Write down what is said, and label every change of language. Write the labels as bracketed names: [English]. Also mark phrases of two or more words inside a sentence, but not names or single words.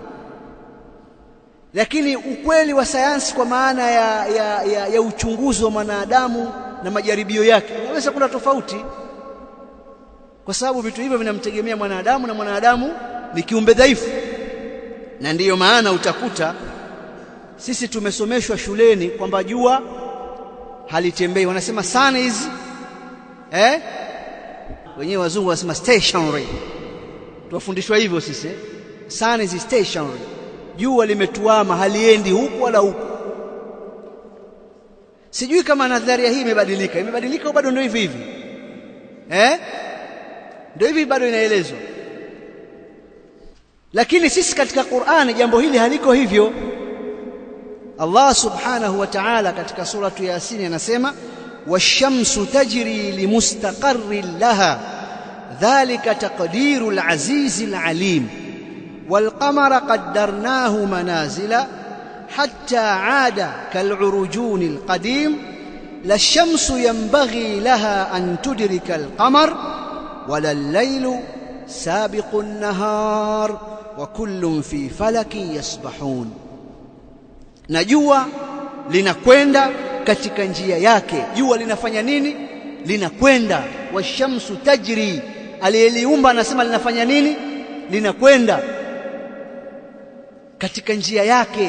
[Swahili] Lakini ukweli wa sayansi kwa maana ya uchunguzi wa mwanadamu na majaribio yake unaweza kwenda tofauti, kwa sababu vitu hivyo vinamtegemea mwanadamu, na mwanadamu ni kiumbe dhaifu. Na ndiyo maana utakuta sisi tumesomeshwa shuleni kwamba jua halitembei, wanasema [English] sun is [Swahili] wenyewe wazungu wanasema stationary. Tuwafundishwa hivyo sisi, [English] sun is stationary, [Swahili] jua limetuama, haliendi huku wala huku. Sijui kama nadharia hii imebadilika au bado ndio hivi ndio hivi bado inaelezwa. Lakini sisi katika Qur'ani jambo hili haliko hivyo. Allah [Arabic] سبحانه وتعالى [Swahili] katika suratu Yasin anasema, washamsu [Arabic] تجري لمستقر لها ذلك تقدير العزيز العليم والقمر قدرناه منازل حتى عاد كالعرجون القديم لا الشمس ينبغي لها أن تدرك القمر ولا الليل سابق النهار وكل في فلك يسبحون. [Swahili] Na jua linakwenda katika njia yake. Jua linafanya nini? Linakwenda. [Arabic] والشمس تجري, [Swahili] aliyeliumba anasema linafanya nini? Linakwenda katika njia yake.